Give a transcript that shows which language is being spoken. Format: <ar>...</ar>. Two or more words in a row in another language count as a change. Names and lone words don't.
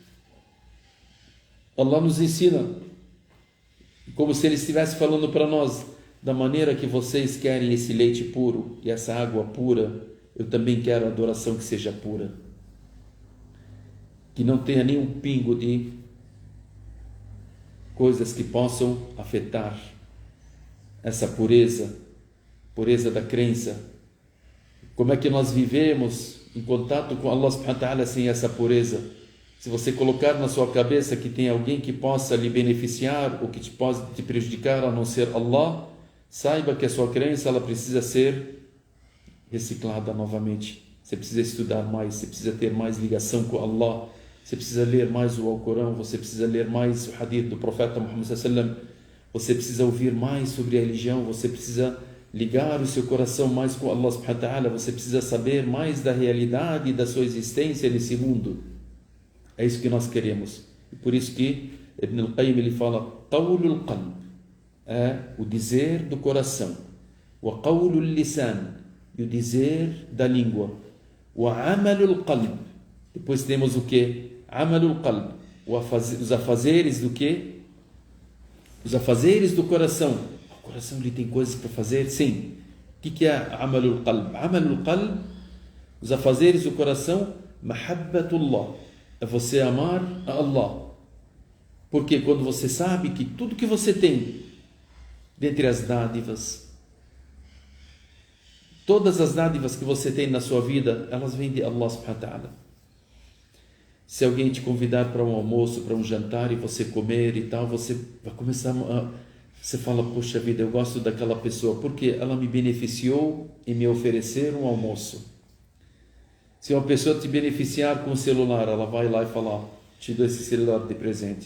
<pt>Allah nos ensina, como se Ele estivesse falando para nós, da maneira que vocês querem esse leite puro e essa água pura, eu também quero a adoração que seja pura, que não tenha nenhum pingo de coisas que possam afetar essa pureza da crença. Como é que nós vivemos em contato com</pt> <ar>الله سبحانه وتعالى</ar> <pt>sem essa pureza? Se você colocar na sua cabeça que tem alguém que possa lhe beneficiar ou que pode te prejudicar a não ser Allah, saiba que a sua crença ela precisa ser reciclada novamente. Você precisa estudar mais, você precisa ter mais ligação com Allah, você precisa ler mais o Alcorão, você precisa ler mais o hadith do profeta Muhammad</pt> <ar>صلى الله عليه وسلم,</ar> <pt>você precisa ouvir mais sobre a religião, você precisa ligar o seu coração mais com</pt> <ar>الله سبحانه وتعالى,</ar> <pt>você precisa saber mais da realidade e da sua existência nesse mundo. É isso que nós queremos. E por isso que Ibn al-Qayyim ele fala</pt> <ar>قول القلب,</ar> <pt>é o dizer do coração,</pt> <ar>وقول اللسان,</ar> <pt>e o dizer da língua,</pt> <ar>وعمل القلب.</ar> <pt>Depois temos o que?</pt> <ar>عمل القلب,</ar> <pt>os afazeres do que? Os afazeres do coração. O coração ele tem coisas para fazer? Sim. O que é</pt> <ar>عمل القلب? عمل القلب,</ar> <pt>os afazeres do coração, mahabbatullah, é você amar a Allah. Porque quando você sabe que tudo que você tem, dentre as dádivas, todas as dádivas que você tem na sua vida, elas vêm de</pt> <ar>الله سبحانه وتعالى.</ar> <pt>Se alguém te convidar para um almoço, para um jantar e você comer e tal, você vai começar você fala, poxa vida, eu gosto daquela pessoa porque ela me beneficiou em me oferecer um almoço. Se uma pessoa te beneficiar com o celular, ela vai lá e fala, te dou esse celular de presente.</pt>